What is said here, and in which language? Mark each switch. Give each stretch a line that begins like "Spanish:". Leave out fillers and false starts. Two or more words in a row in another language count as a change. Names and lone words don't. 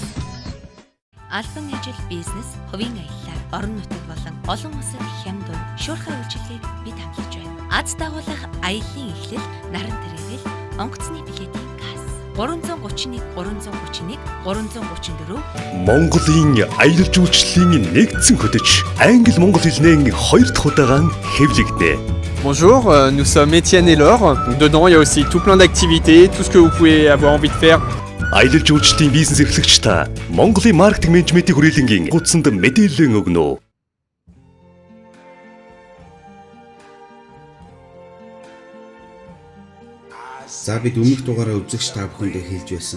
Mongolian: Албан ажил, бизнес, хувийн аялал, орон нутаг болон олон улсын хямд дунд шуурхай үйлчилгээг бид хамтлагч байна. Аз дагуулах аяллаа эхлэл, наран тэрэгэл, онгоцны билетийн касс. 331 331 334 Монголын аялал жуулчлалын нэгдсэн хөтөч англи монгол хэлний 2 дахь удаан хэвлэгдэнэ.
French: Bonjour, nous sommes Étienne et Laure. Dedans, il y a aussi tout plein d'activités, tout ce que vous pouvez avoir envie de faire.
Mongolian: Аялал жуулчлалын бизнес эрхлэгч та Монголын маркетинг менежментийн хүрээлэнгийн гудсанд мэдээлэл өгнө. За бид өмнөх дугаараа үзэгч та бүхэндээ хэлж байсан.